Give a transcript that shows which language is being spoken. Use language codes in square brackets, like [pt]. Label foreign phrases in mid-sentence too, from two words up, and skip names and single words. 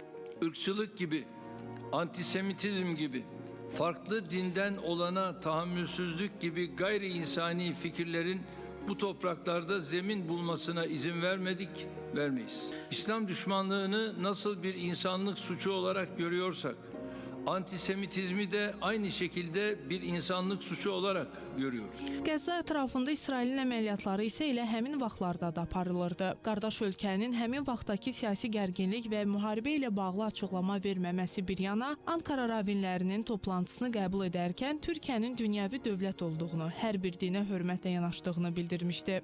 [tr] Irkçılık gibi, antisemitizm gibi, farklı dinden olana tahammülsüzlük gibi gayri insani fikirlerin bu topraklarda zemin bulmasına izin vermedik, vermeyiz. İslam düşmanlığını nasıl bir insanlık suçu olarak görüyorsak, antisemitizmi de aynı şekilde bir insanlık suçu olarak görüyoruz. [az] Qəzza ətrafında İsrailin əməliyyatları isə elə həmin vaxtlarda da aparılırdı. Qardaş ölkənin həmin vaxtdakı siyasi gərginlik və müharibə ilə bağlı açıqlama verməməsi bir yana, Ankara ravinlərinin toplantısını qəbul edərkən Türkiyənin dünyəvi dövlət olduğunu, hər bir dinə hörmətlə yanaşdığını bildirmişdi.